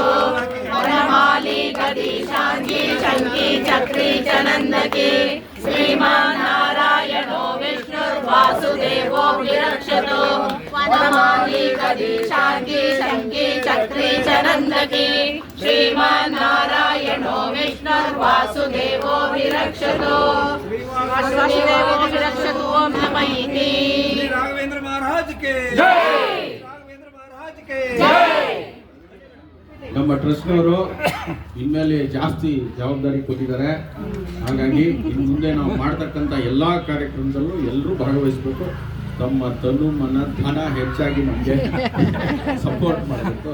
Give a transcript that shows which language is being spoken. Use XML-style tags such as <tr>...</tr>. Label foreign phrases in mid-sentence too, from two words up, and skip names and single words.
<sa>वनमाली गदी शांति शक्ति चक्री चनंदकी श्रीमान नारायणो विष्णुर्वासुदेवो विरक्षतो वनमाली गदी शांति शक्ति चक्री चनंदकी श्रीमान नारायणो विष्णुर्वासुदेवो विरक्षतो वासुदेवो विरक्षतो ओम नमः इति।</sa> <hi>राघवेंद्र महाराज के जय। राघवेंद्र महाराज के जय।</hi> <kn>ನಮ್ಮ ಟ್ರಸ್ಟ್ನವರು ಇನ್ಮೇಲೆ ಜಾಸ್ತಿ ಜವಾಬ್ದಾರಿ ಕೊಟ್ಟಿದ್ದಾರೆ. ಹಾಗಾಗಿ ಇನ್ನು ಮುಂದೆ ನಾವು ಮಾಡ್ತಕ್ಕಂಥ ಎಲ್ಲ ಕಾರ್ಯಕ್ರಮದಲ್ಲೂ ಎಲ್ಲರೂ ಭಾಗವಹಿಸಬೇಕು. ತಮ್ಮ ತನು ಮನ ಧನ ಹೆಚ್ಚಾಗಿ ನಮಗೆ ಸಪೋರ್ಟ್ ಮಾಡಬೇಕು.</kn>